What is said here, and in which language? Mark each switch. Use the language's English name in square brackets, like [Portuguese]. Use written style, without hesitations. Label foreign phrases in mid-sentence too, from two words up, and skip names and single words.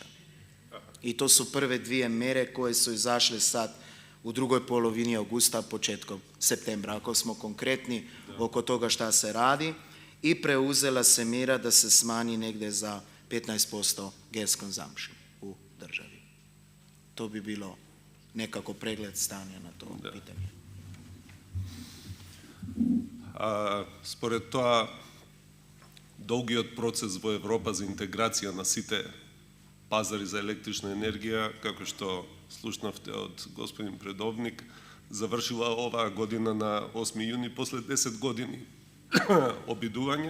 [Bosnian] I to su prve dvije mjere koje su izašle sad u drugoj polovini augusta, početkom septembra, ako smo konkretni oko toga šta se radi, i preuzela se mjera da se smanji negdje za 15% [English] gas consumption [Bosnian] u državi. To bi bilo nekako pregled stanja na to pitanje. [Macedonian] Според тоа, долгиот процес во Европа за интеграција на сите пазари за електрична енергија, како што слушнавте од господин предовник, завршила оваа година на 8 јуни после 10 години обидување.